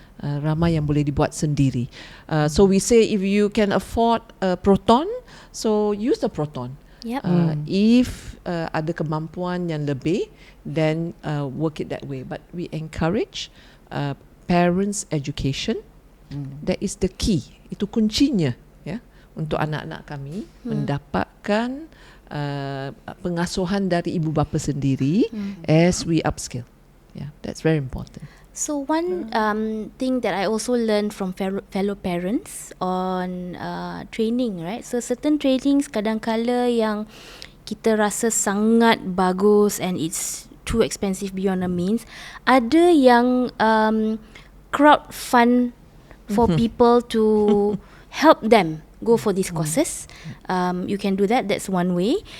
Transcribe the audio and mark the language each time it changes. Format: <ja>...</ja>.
<ms>Ramai yang boleh dibuat sendiri.</ms> <en>So we say if you can afford a proton, so use the proton. If</en> <ms>ada kemampuan yang lebih,</ms> <en>then work it that way. But we encourage parents' education. That is the key.</en> <ms>Itu kuncinya, untuk anak-anak kami mendapatkan pengasuhan dari ibu bapa sendiri</ms> <en>as we upskill. That's very important. So one thing that I also learned from fellow parents on training, right? So certain trainings</en> <ms>kadang-kala yang kita rasa sangat bagus</ms> <en>and it's too expensive beyond our means.</en> <ms>Ada yang</ms> <en>crowd fund for people to help them go for these courses. You can do that. That's one way.</en>